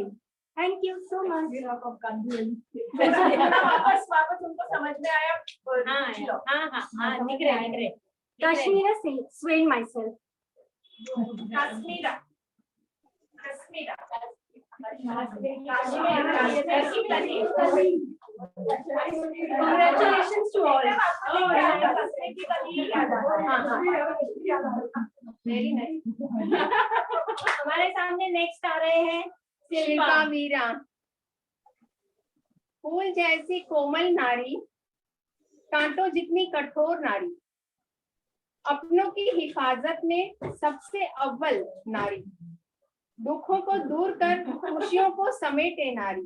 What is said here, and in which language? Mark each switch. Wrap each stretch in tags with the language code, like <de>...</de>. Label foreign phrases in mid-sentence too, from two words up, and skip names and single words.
<en>Thank you so much.</en> <hi>वापस उनको समझ में आया? हाँ दिख रहे। Kashmira</hi> <en>Sweet myself.</en> <hi>Kashmira.</hi> <en>Congratulations to all. Very nice.</en> <hi>हमारे सामने नेक्स्ट आ रहे हैं शिल्पा वीरा। फूल जैसी कोमल नारी, कांटों जितनी कठोर नारी, अपनों की हिफाजत में सबसे अव्वल नारी, दुखों को दूर कर खुशियों को समेटे नारी।</hi>